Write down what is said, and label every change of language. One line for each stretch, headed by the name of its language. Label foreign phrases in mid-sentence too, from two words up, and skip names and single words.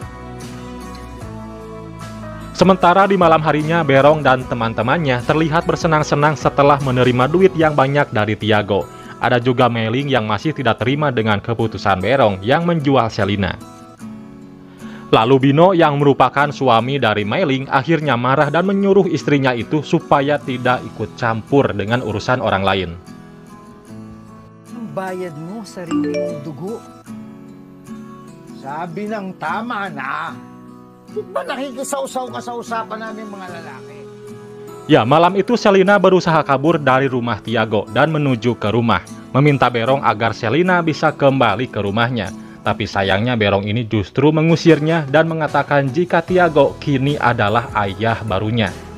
Indonesian: Sementara di malam harinya, Berong dan teman-temannya terlihat bersenang-senang setelah menerima duit yang banyak dari Tiago. Ada juga Meling yang masih tidak terima dengan keputusan Berong yang menjual Selena. Lalu Bino yang merupakan suami dari Meling akhirnya marah dan menyuruh istrinya itu supaya tidak ikut campur dengan urusan orang lain.
Filipino: Ang bayad mo, sarili mong dugo. Sabi ng tama na. Di ba nakikisaw-saw ka sa usapan namin mga lalaki?
Indonesian: Ya, malam itu Selena berusaha kabur dari rumah Tiago dan menuju ke rumah, meminta Berong agar Selena bisa kembali ke rumahnya. Tapi sayangnya Berong ini justru mengusirnya dan mengatakan jika Tiago kini adalah ayah barunya.